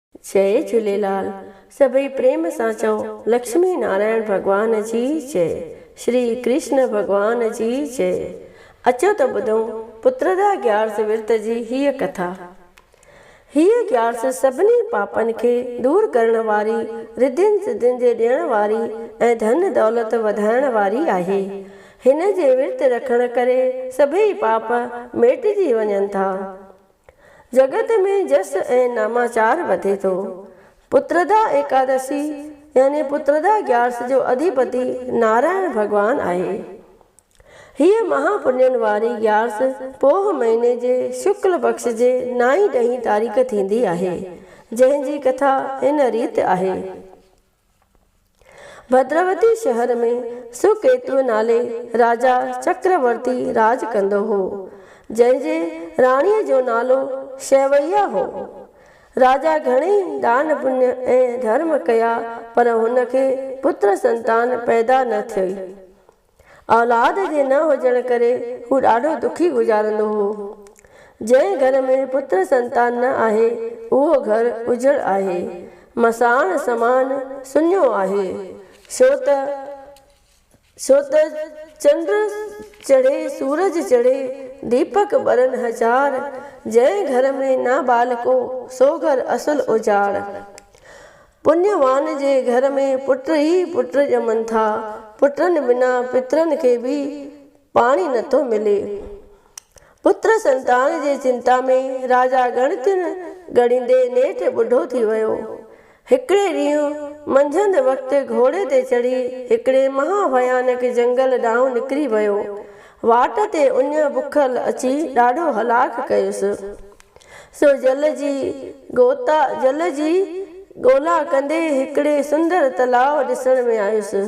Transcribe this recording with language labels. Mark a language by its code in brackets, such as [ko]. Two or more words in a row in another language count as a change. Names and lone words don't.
[sd] जय झूलेलाल। सभई प्रेम सां चओ लक्ष्मी नारायण भगवान जी जय, श्री कृष्ण भगवान जी जय। अचो त ॿुधूं पुत्रदा ग्यारस विर्त जी हीअ कथा। हीअ ग्यारस सभिनी पापनि खे दूर करण वारी, रिद्धियुनि सिद्धियुनि जे ॾियण वारी ऐं धन दौलत वधाइण वारी आहे। हिन जे विर्त रखण करे सभई पाप मिटिजी वञनि था। जगत में जस ऐं नामाचार वधे थो। पुत्रदा एकादशी यानी पुत्रदा ग्यारस जो अधिपति नारायण भगवान आहे। हीअ महापुण्यनि वारी ग्यारस पोह महीने जे शुक्ल पक्ष जे 9-10 तारीख़ थींदी आहे, जंहिंजी कथा इन रीति आहे। भद्रवती शहर में सुकेतु नाले राजा चक्रवर्ती राज कंदो हो, जंहिंजे राणीअ जो नालो शैवैया हो। राजा घणेई दान पुण्य ऐं धर्म कया, पर हुनखे पुत्र संतान पैदा न थी। औलाद जे न हुजण करे हू ॾाढो दुखी गुज़ारंदो हो। जंहिं घर में पुत्र संतान न आहे उहो घर उजड़ आहे, मसान समान सुञो आहे। छो त चंद्र चढ़े, सूरज चढ़े, दीपक बरन हजार। जंहिं घर में न बालको सो घर असुल उजाड़। पुण्यवान जे घर में पुट ई पुट ॼमनि था। पुटनि बिना पितरनि खे बि पाणी नथो मिले। पुत्र संतान जे चिंता में राजा ॻणींदे नेठि ॿुढो थी वियो। हिकिड़े ॾींहुं मंझंदि वक़्तु घोड़े ते चढ़ी हिकिड़े महाभयानक जंगल ॾांहुं निकिरी वियो। वाट ते उञ बुखल अची ॾाढो हलाक कयुसि। सो जल जी ॻोल्हा कंदे हिकिड़े सुंदर तलाउ ॾिसण में आयुसि।